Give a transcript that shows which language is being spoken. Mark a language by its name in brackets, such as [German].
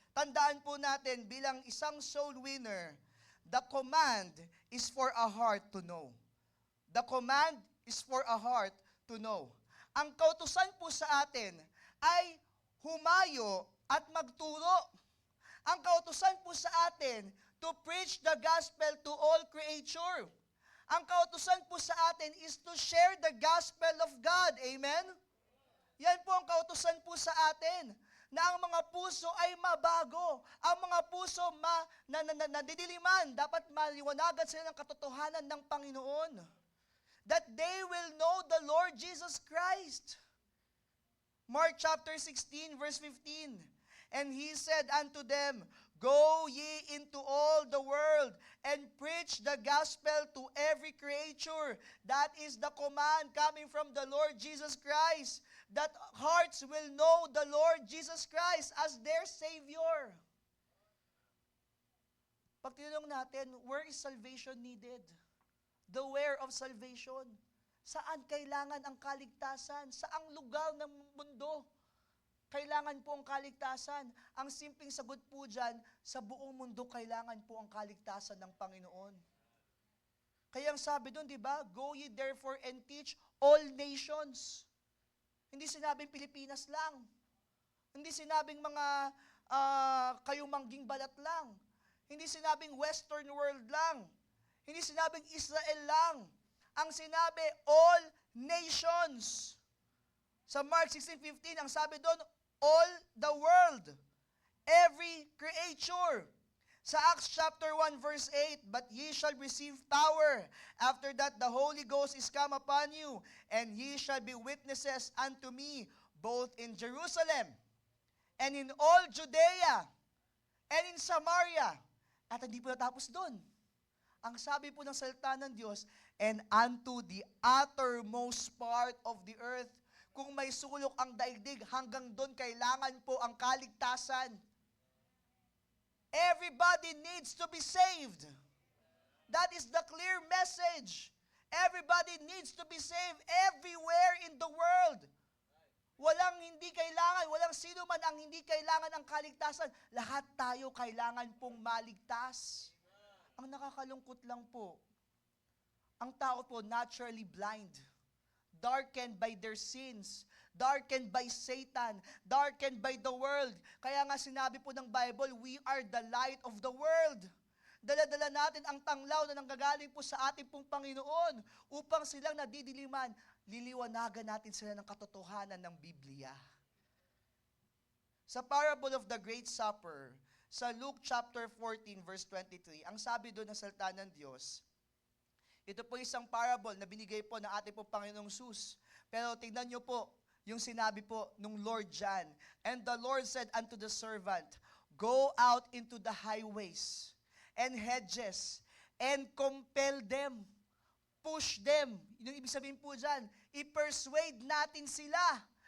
[Filipino] Tandaan po natin, bilang isang [English] soul winner, the command is for a heart to know. The command is for a heart to know. [Filipino] Ang kautusan po sa atin ay humayo at magturo. Ang kautusan po sa atin [English] to preach the gospel to all creature. [Filipino] Ang kautusan po sa atin [English] is to share the gospel of God. Amen? [Filipino] Yan po ang kautusan po sa atin, na ang mga puso ay mabago. Ang mga puso nadidiliman, dapat maliwanagan sila ng katotohanan ng Panginoon. [English] That they will know the Lord Jesus Christ. Mark chapter 16, verse 15. And he said unto them, Go ye into all the world and preach the gospel to every creature. That is the command coming from the Lord Jesus Christ, that hearts will know the Lord Jesus Christ as their Savior. [Filipino] Pag tinanong natin, [English] where is salvation needed? The where of salvation. [Filipino] Saan kailangan ang kaligtasan? Saang lugar ng mundo kailangan po ang kaligtasan? Ang simpleng sagot po dyan, sa buong mundo kailangan po ang kaligtasan ng Panginoon. Kaya ang sabi doon, di ba? [English] Go ye therefore and teach all nations. [Filipino] Hindi sinabing Pilipinas lang. Hindi sinabing mga kayong mangging balat lang. Hindi sinabing Western world lang. Hindi sinabing Israel lang. Ang sinabi, [English] all nations. [Filipino] Sa Mark 16:15, ang sabi doon, [English] all the world. [Filipino] Every creature. [English] Sa Acts chapter 1 verse 8, but ye shall receive power. After that, the Holy Ghost is come upon you, and ye shall be witnesses unto me, both in Jerusalem, and in all Judea, and in Samaria. [Filipino] At hindi po natapos doon. Ang sabi po ng salita ng Diyos, [English] and unto the uttermost part of the earth. [Filipino] Kung may sulok ang daigdig, hanggang doon kailangan po ang kaligtasan. [English] Everybody needs to be saved. That is the clear message. Everybody needs to be saved everywhere in the world. [Filipino] Walang hindi kailangan, walang sino man ang hindi kailangan ng kaligtasan. Lahat tayo kailangan pong maligtas. Ang nakakalungkot lang po, ang tao po [English] naturally blind, darkened by their sins, darkened by Satan, darkened by the world. [Filipino] Kaya nga sinabi po ng Bible, [English] we are the light of the world. [Filipino] Dala-dala natin ang tanglaw na nanggagaling po sa ating pong Panginoon upang silang nadidiliman, liliwanagan natin sila ng katotohanan ng Biblia. Sa [English] parable of the Great Supper, [Filipino] sa Luke chapter 14 verse 23, ang sabi doon ng salita ng Diyos, ito po isang parable na binigay po ng ating pong Panginoong Sus. Pero tingnan nyo po, yung sinabi po nung Lord John, [English] and the Lord said unto the servant, go out into the highways and hedges and compel them, push them. [Filipino] Yung ibig sabihin po dyan, i-persuade natin sila.